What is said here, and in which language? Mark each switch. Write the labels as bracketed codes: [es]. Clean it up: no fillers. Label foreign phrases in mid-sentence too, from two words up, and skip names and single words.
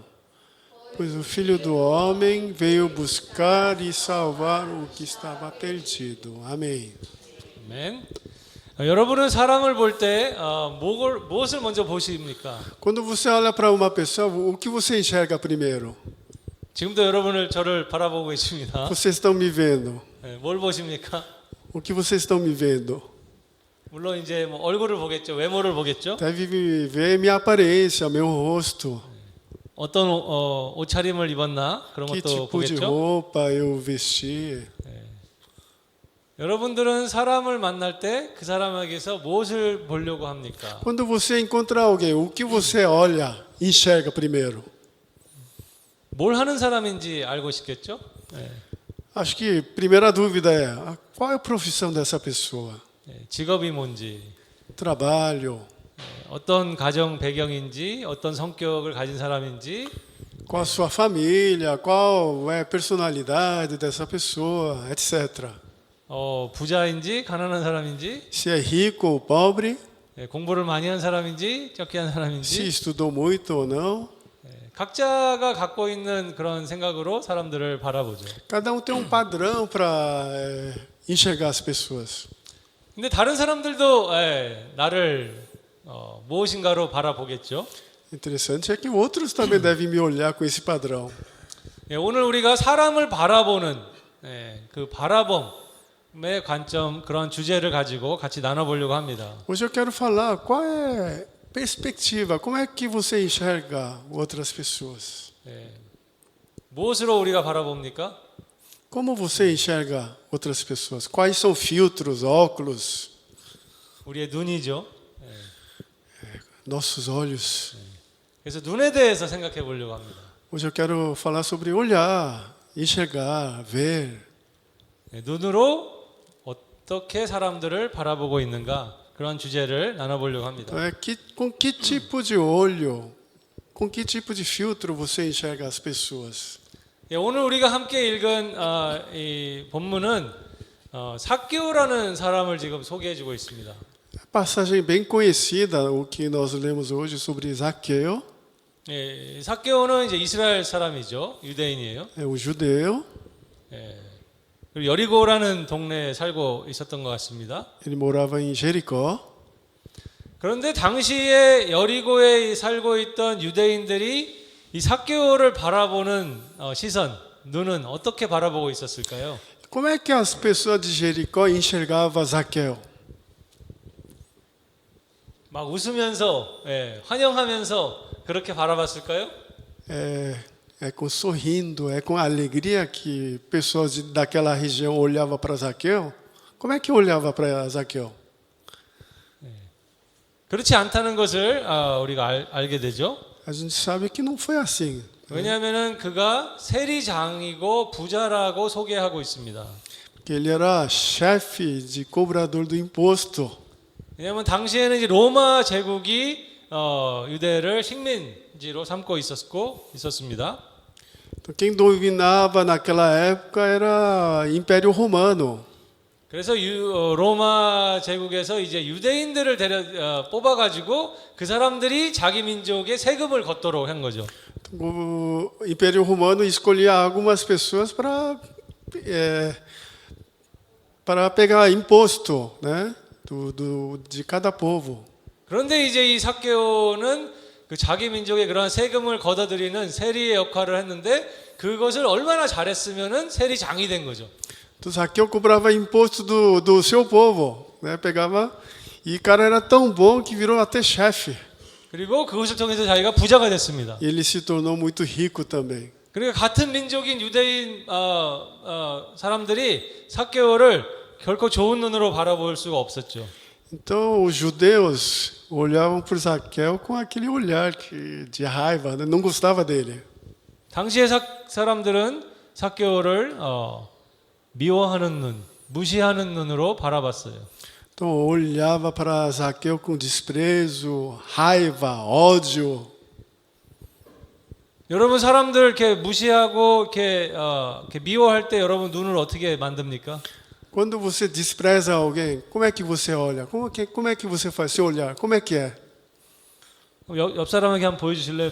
[pt] Pois o Filho do Homem veio buscar e salvar o que estava perdido. Amém. [ko] 아멘. 여러분은 사람을 볼 때 무엇을 먼저 보십니까? [pt] Quando você olha para uma pessoa, o que você enxerga primeiro? [ko] 지금도 저를 바라보고 계십니다. [pt] Vocês estão me vendo. [ko] 네, 뭘 보십니까? [pt] O que vocês estão me vendo? [ko] 물론 이제 뭐 얼굴을 보겠죠, 외모를 보겠죠. [pt] Deve ver minha aparência, meu rosto. [ko] 어떤 옷차림을 입었나 그런 Que 것도 [pt] tipo de [ko] 보겠죠. [pt] roupa eu vesti. [ko] 여러분들은 사람을 만날 때 그 사람에게서 무엇을 보려고 합니까? [pt] Quando você encontra alguém, o que você olha, enxerga primeiro? [ko] 뭘 하는 사람인지 알고 싶겠죠. 네. [pt] Acho que a primeira dúvida é: qual é a profissão dessa pessoa? [ko] 네, 직업이 뭔지, Trabalho, 어떤 가정 배경인지, 어떤 성격을 가진 사람인지, [pt] qual a sua família, qual é a personalidade dessa pessoa, etc. [ko] 부자인지 가난한 사람인지, [pt] Se é rico ou pobre, [ko] 공부를 많이 한 사람인지 적게 한 se 사람인지, [pt] estudou muito ou não. [ko] 각자가 갖고 있는 그런 생각으로 사람들을 바라보죠. [pt] Cada um tem um padrão para enxergar as pessoas. [ko] 근데 다른 사람들도 나를 무엇인가로 바라보겠죠. [pt] Interessante é que outros também devem me olhar com esse padrão. [ko] 오늘 우리가 사람을 바라보는 그 바라봄의 관점 그런 주제를 가지고 같이 나눠보려고 합니다. [pt] Hoje eu quero falar qual é a perspectiva, como é que você enxerga outras pessoas? [ko] 무엇으로 우리가 바라봅니까? [pt] Como você enxerga outras pessoas? Quais são filtros, óculos, [ko] 우리의 눈이죠. [pt] nossos olhos? [ko] 그래서 눈에 대해서 생각해 보려고 합니다. [pt] Hoje eu quero falar sobre olhar, enxergar, ver. [ko] 눈으로 어떻게 사람들을 바라보고 있는가 그런 주제를 나눠보려고 합니다. [pt] Com que tipo de olho, com que tipo de filtro você enxerga as pessoas? [ko] 오늘 우리가 함께 읽은 이 본문은 삭개오라는 사람을 지금 소개해주고 있습니다. [pt] Passagem bem conhecida, o que nós lemos hoje sobre Zaqueu, [ko] 삭개오는 이제 이스라엘 사람이죠, 유대인이에요. [pt] é um judeu. [ko] 그리고 여리고라는 동네에 살고 있었던 것 같습니다. [pt] Ele morava em Jericó. [ko] 그런데 당시에 여리고에 살고 있던 유대인들이 이 삭개오를 바라보는 시선, 눈은 어떻게 바라보고 있었을까요? [pt] Como é que as pessoas de Jericó enxergavam Zaqueu? [ko] 막 웃으면서, 환영하면서 그렇게 바라봤을까요? [pt] É com sorrindo, é com alegria que pessoas daquela região olhavam para Zaqueu? Como é que olhava para Zaqueu? [ko] 그렇지 않다는 것을 우리가 알게 되죠. [pt] A gente sabe que não foi assim. [ko] 왜냐하면은 그가 세리장이고 부자라고 소개하고 있습니다. [pt] Porque ele era chefe de cobrador do imposto. [ko] 왜냐하면 당시에는 이제 로마 제국이 유대를 식민지로 삼고 있었습니다. [pt] Então, quem dominava naquela época era o Império Romano. [ko] 그래서 로마 제국에서 이제 유대인들을 뽑아가지고 그 사람들이 자기 민족에 세금을 걷도록 한 거죠. [pt] O Império Romano escolhia algumas pessoas para pegar imposto, né, de cada povo. [ko] 그런데 이제 이 삭개오는 그 자기 민족의 그러한 세금을 걷어들이는 세리의 역할을 했는데 그것을 얼마나 잘했으면은 세리장이 된 거죠. [pt] Então Zaqueu cobrava imposto do seu povo, né? Pegava e o cara era tão bom que virou até chefe. [ko] 그리고 그것을 통해서 자기가 부자가 됐습니다. [pt] E ele se tornou muito rico também. [ko] 그러니까 같은 민족인 유대인 사람들이 삭개오를 결코 좋은 눈으로 바라볼 수가 없었죠. [pt] Então os judeus olhavam para Zaqueu com aquele olhar de raiva, né? Não gostava dele. [ko] 당시의 사람들은 삭개오를 미워하는 눈, 무시하는 눈으로 바라봤어요. [pt] Então olhava para Zaqueu com desprezo, raiva, ódio. [ko] 여러분 사람들 이렇게 무시하고 이렇게 미워할 때 여러분 눈을 어떻게 만듭니까? [pt] Quando você despreza alguém, como é que você olha? Como é que você faz seu olhar? Como é que é? [ko] 옆 사람에게 한번 보여주실래요?